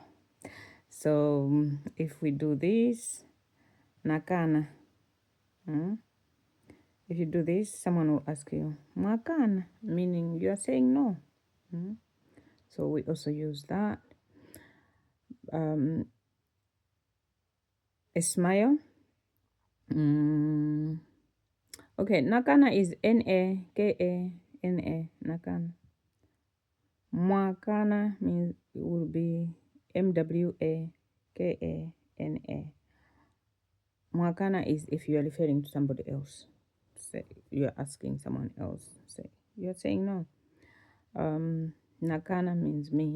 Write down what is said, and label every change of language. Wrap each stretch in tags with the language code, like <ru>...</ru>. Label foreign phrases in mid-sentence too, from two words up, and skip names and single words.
<en>So if we do this nakana, if you do this, someone will ask you makana, meaning you are saying no. So we also use that. A smile. Okay, nakana is Nakana. Nakana. Mwakana means it will be Mwakana. Mwakana is if you are referring to somebody else. Say you're asking someone else. Say you're saying no. Nakana means me.</en>